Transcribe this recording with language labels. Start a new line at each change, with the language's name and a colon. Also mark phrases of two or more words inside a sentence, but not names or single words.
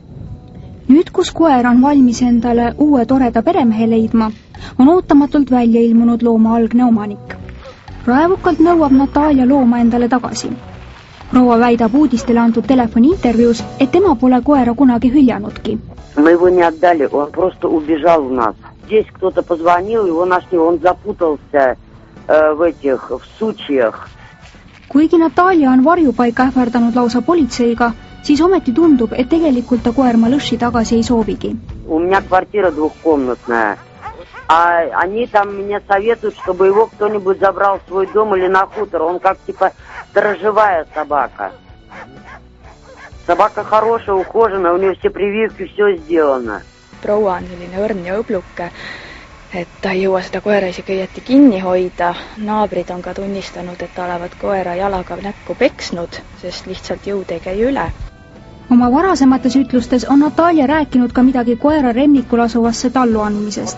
Estonian: Nüüd, kus koer on valmis endale uue toreda peremehe leidma, on ootamatult välja ilmunud looma algne omanik. Raevukalt nõuab Natalia looma endale tagasi. Proua väidab uudistele antud telefoni intervjuus, et tema pole koera kunagi hüljanudki.
Russian: Мы его не отдали, он просто убежал у нас. Здесь кто-то позвонил, его нашли, он запутался в сучьях.
Estonian: Kuigi Natalia on varjupaika ähvardanud lausa politseiga, siis ometi tundub, et tegelikult ta koer Malõši tagasi ei soovigi.
Russian: У меня квартира двухкомнатная. А они там меня советуют, чтобы его кто-нибудь забрал в свой дом или на хутор. Он как типа сторожевая собака. Собака хорошая, ухоженная, у нее все прививки, все сделано.
Estonian: Proua on selline õrn ja õbluke, et ta ei jõua seda koera isegi õieti kinni hoida. Naabrid on ka tunnistanud, et olevat koera jalaga näkku peksnud, sest lihtsalt jõud ei käi üle. Oma varasemates ütlustes on Natalia rääkinud ka midagi koera remnikul asuvasse tallu andmisest.